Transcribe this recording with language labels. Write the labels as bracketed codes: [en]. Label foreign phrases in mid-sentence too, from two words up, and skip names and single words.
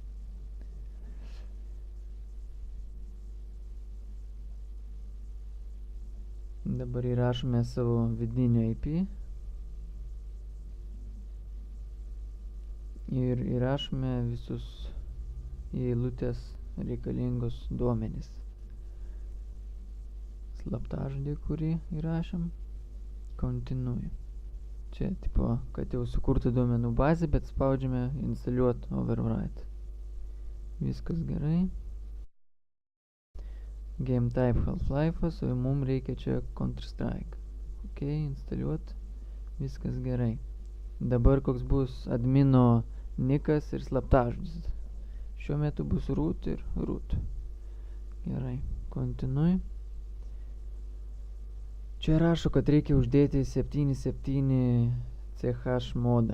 [lt] Dabar įrašome savo vidinį IP ir įrašome visus į eilutės reikalingus duomenis. Slaptažodį, kurį įrašėm, continue. Čia tipo, kad jau sukurta duomenų bazė, bet spaudžiame instaliuot overwrite. Viskas gerai. [en] Game type [lt] Half-Life'as, o mums reikia čia Counter-Strike. Ok, instaliuot. Viskas gerai. Dabar koks bus admino nikas ir slaptažodis. Šiuo metu bus root ir root. Gerai, continue. Čia rašo, kad reikia uždėti 7.7 CH modą.